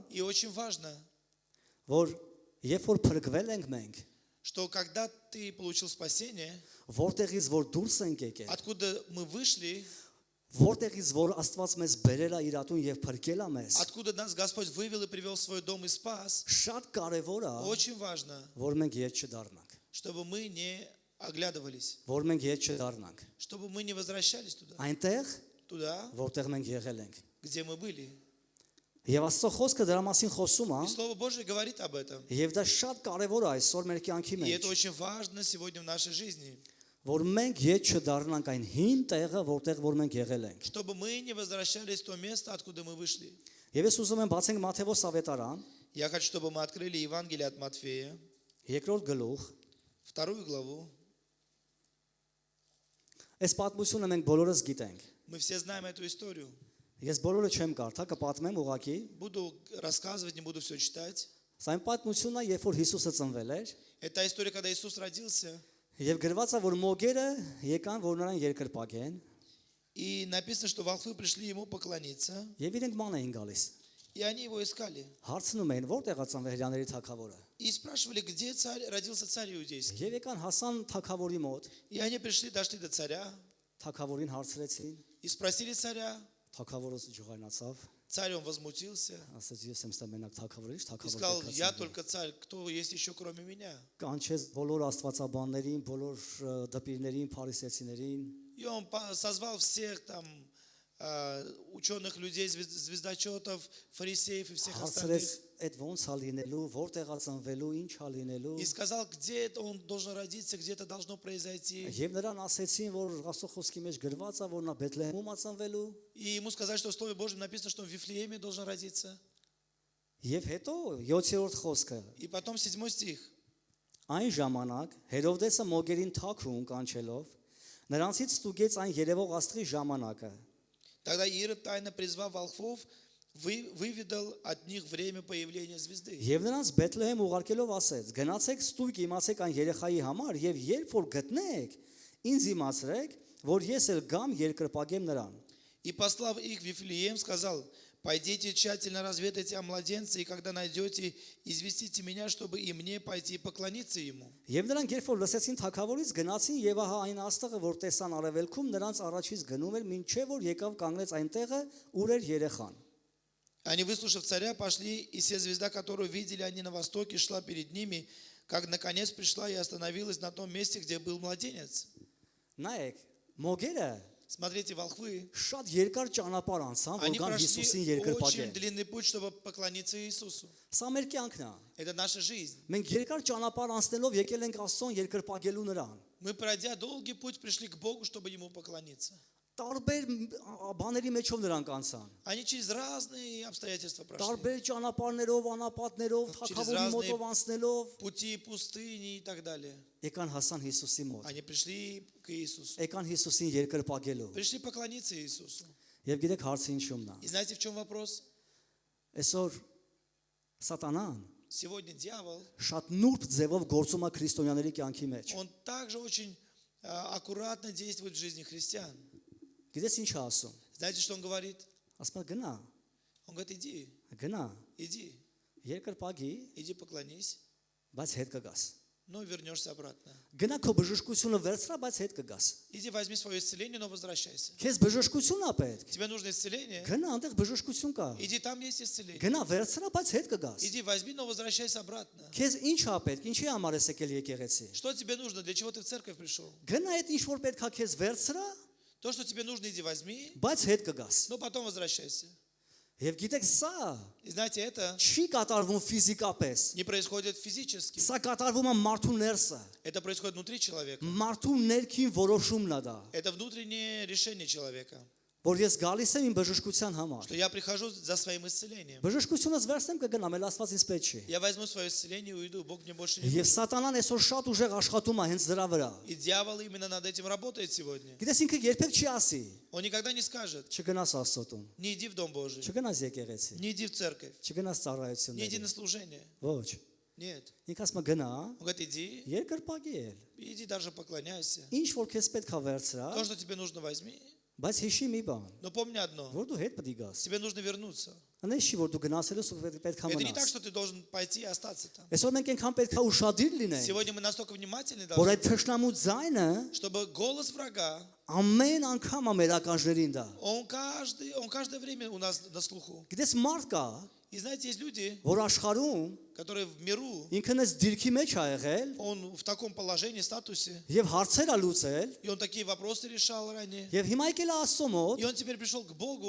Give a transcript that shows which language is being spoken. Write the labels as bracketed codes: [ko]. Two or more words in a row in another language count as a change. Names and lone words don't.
[ru] И очень важно, [hy] որ երբ որ փրկվել ենք մենք, [ru] что когда ты получил спасение, [hy] որտեղից որ դուրս ենք եկել, [ru] откуда мы вышли, [hy] որտեղից որ Աստված մեզ բերել է իրատուն եւ փրկել է մեզ, [ru] откуда нас Господь вывел и привел в свой дом и спас, [hy] շատ կարեւոր է, [ru] очень важно, [hy] որ մենք ետ չդառնանք, [ru] чтобы мы не оглядывались, [hy] որ մենք ետ չդառնանք։ [ru] чтобы мы не возвращались туда, [hy] Այնտեղ, [ru] туда, [hy] որտեղ մենք եղել ենք։ [ru] где мы были. [hy] Եվ Աստծո խոսքը դրա մասին խոսում է, [ru] И Слово Божие говорит об этом. [hy] եւ դա շատ կարեւոր է այսօր մեր կյանքի [ru] И это [hy] մեջ, [ru] очень важно сегодня в нашей жизни. [hy] որ մենք ետ չդառնանք այն հին տեղը, որտեղ որ մենք եղել ենք։ [ru] чтобы мы не возвращались в то место, откуда мы вышли. [hy] Եվ ես ուզում եմ բացենք Մատթեոս ավետարան, [ru] Я хочу, чтобы мы открыли Евангелие от Матфея, [hy] երկրորդ գլուխ։ [ru] 2 главу. [hy] Այս պատմությունը մենք բոլորս գիտենք։ [ru] Мы все знаем эту историю. [hy] Ես բոլորը չեմ կարդա, կպատմեմ ուղակի։ [ru] Буду рассказывать, не буду все читать. [hy] Սա այն պատմությունն է, երբ որ Հիսուսը ծնվել էր, [ru] Это история, когда Иисус родился. [hy] եւ գրված է, որ մոգերը եկան, որ նրան երկրպագեն, [ru] И написано, что волхвы пришли ему поклониться. [hy] եւ իրենք ման էին գալիս։ [ru] И они его искали. [hy] Հարցնում էին, որտեղ է ծնվել հрьяաների թագավորը։ [ru] И спрашивали, где родился царь иудейский. [hy] Եվ եկան հասան թագավորի мот, [ru] И они пришли, дошли до царя. [hy] թագավորին հարցրեցին, [ru] И спросили царя. [hy] թագավորը ջղայնացավ, [ru] Царь, он возмутился. [hy] ասաց ես եմ ստա մենակ թագավորից, [ru] И [hy] թագավոր [ru] сказал, [hy] պետք է [ru] я [hy] ծնվի»։ [ru] только царь, кто есть еще кроме меня. [hy] Կանչեց բոլոր աստվածաբաններին, բոլոր դպիրներին, փարիսեցիներին, [ru] И он созвал всех там ученых людей, звездочетов, фарисеев и всех остальных. [hy] հարցրեց այդ ոնց է լինելու, որտեղ է ծնվելու, ինչ է լինելու։ [ru] И сказал, где это он должен родиться, где это должно произойти. [hy] Եվ նրան ասեցին, որ Աստծո խոսքի մեջ գրված է, որ նա Բեթլեհեմում է ծնվելու։ [ru] И ему сказали, что в Слове Божьем написано, что он в Вифлееме должен родиться. [hy] Եվ հետո 7-րդ խոսքը։ [ru] И потом 7 стих. [hy] Այն ժամանակ Հերովդեսը մոգերին թաքուն կանչելով նրանցից ստուգեց այն երևող աստղի ժամանակը։ [ru] Тогда Ирод, тайно призвав волхвов, выведал от них время появления звезды. [hy] Եվ նրանց Բեթլեհեմ ուղարկելով ասեց. Գնացեք ստույգ իմացեք այն երեխայի համար եւ երբ որ գտնեք, ինձ իմացրեք, որ ես էլ գամ երկրպագեմ նրան։ [ru] И послав их в Вифлеем, сказал, пойдите тщательно разведайте о младенце, и когда найдете, известите меня, чтобы и мне пойти и поклониться ему. [hy] Եվ նրանք երբ որ լսեցին թագավորից գնացին եւ ահա այն աստղը, որ տեսան արևելքում, նրանց առաջից գնում էր, մինչեւ որ եկավ կանգնեց այնտեղը, ուր էր երեխան։ [ru] Они, выслушав царя, пошли, и се звезда, которую видели они на востоке, шла перед ними, как наконец пришла и остановилась на том месте, где был младенец. [hy] Նայեք, մոգերը [ru] Смотрите, волхвы, [hy] շատ երկար ճանապարհ անցան, որ [ru] они [hy] գան Հիսուսին [ru] прошли очень [hy] երկրպագեն։ [ru] длинный путь, чтобы поклониться Иисусу. [hy] Սա մեր կյանքն է։ [ru] Это наша жизнь. [hy] Մենք երկար ճանապարհ անցնելով եկել ենք Աստծուն երկրպագելու նրան։ [ru] Мы, пройдя долгий путь, пришли к Богу, чтобы Ему поклониться. [hy] Տարբեր բաների մեջով նրանք անցան։ [ru] Они через разные обстоятельства прошли. [hy] Տարբեր ճանապարհներով, անապատներով, թագավորի մոտով անցնելով [ru] Пути пустыни и так далее. [hy] եկան հասան Հիսուսի մոտ։ [ru] Они пришли к Иисусу. [hy] Եկան Հիսուսին երկրպագելու։ [ru] Пришли поклониться Иисусу. [hy] Եվ գիտեք հարցը ինչումն է։ [ru] И знаете, в чем вопрос? [hy] Այսօր Սատանան [ru] Сегодня дьявол, [hy] շատ նուրբ ձևով գործում է քրիստոնյաների կյանքի մեջ։ [ru] он также очень аккуратно действует в жизни христиан. [hy] Գիտես ինչ է ասում։ [ru] Знаете, что он говорит? [hy] Ասում է գնա, [ru] Он говорит, иди, [hy] գնա, [ru] иди, [hy] երկրպագի, [ru] иди поклонись, [hy] բայց հետ կգաս։ [ru] но вернешься обратно. [hy] Գնա քո բժշկությունը վերցրա, բայց հետ կգաս։ [ru] Иди возьми свое исцеление, но возвращайся. [hy] Քեզ բժշկություն է պետք։ [ru] Тебе нужно исцеление? [hy] Գնա, այնտեղ բժշկություն կա։ [ru] Иди, там есть исцеление. [hy] Գնա, վերցրա, բայց հետ կգաս։ [ru] Иди возьми, но возвращайся обратно. [hy] Քեզ ինչ է պետք, ինչի համար ես եկել եկեղեցի։ [ru] Что тебе нужно? Для чего ты в церковь пришел? [hy] Գնա, այդ ինչ որ պետք է քեզ վերցրա, [ru] То, что тебе нужно, иди возьми, [hy] բայց հետ կգաս։ [ru] но потом возвращайся. [hy] Եվ гիտեք, սա [ru] И знаете, это [hy] չի կատարվում ֆիզիկապես։ [ru] не происходит физически. [hy] Սա կատարվում է մարդու ներսը։ [ru] Это происходит внутри человека. [hy] Մարդու ներքին որոշումն է դա, [ru] Это внутреннее решение человека. [hy] որ ես գալիս եմ իմ բժշկության համար։ [ru] Что я прихожу за своим исцелением. [hy] Բժշկությունս վերցնեմ կգնամ, այլ Աստված ինձ պետք չի։ [ru] Я возьму свое исцеление и уйду. Бог мне больше не [hy] Եվ [ru] нужен. [hy] Սատանան այսօր շատ ուժեղ աշխատում է հենց դրա վրա։ [ru] И дьявол именно над этим работает сегодня. [hy] Գիտես ինքը երբեք չի ասի, [ru] Он никогда не скажет, [hy] չգնաս Աստծոտուն, [ru] не иди в Дом Божий, [hy] չգնաս եկեղեցի, [ru] не иди в церковь, [hy] չգնաս [ru] не иди [hy] ծառայությունների։ [ru] на служение. [hy] Ոչ։ [ru] Нет. [hy] Ինքը ասում է գնա, [ru] Он говорит, иди, [hy] երկրպագի էլ։ [ru] иди даже поклоняйся. [hy] Ինչ որ քեզ պետք է վերցրա, [ru] То, что тебе нужно, возьми. [hy] բայց հիշի մի բան, [ru] Но помни одно, [hy] որ դու հետ պետք է գաս։ [ru] тебе нужно вернуться. [hy] Անես չի որ դու գնացելուս ու պետք է [ru] Это не так, [hy] մնաս։ [ru] что ты должен пойти и остаться там. [hy] Այսօր մենք այնքան պետք է ուշադիր լինենք, [ru] Сегодня мы настолько внимательны [hy] որ [ru] должны, [hy] այդ թշնամու ձայնը [ru] чтобы голос врага, [hy] ամեն անգամ է մեր ականջներին դա։ [ru] он каждое время у нас на слуху. [hy] Գիտես մարդ կա, [ru] И знаете, есть люди, [hy] որ աշխարհում [ru] которые в миру, [hy] ինքն էս դիրքի մեջ է եղել [ru] он в таком положении, статусе, [hy] եւ հարցեր է լուծել [ru] и он такие вопросы решал ранее. [hy] եւ հիմա եկել է Աստծո մոտ, [ru] И он теперь пришел к Богу,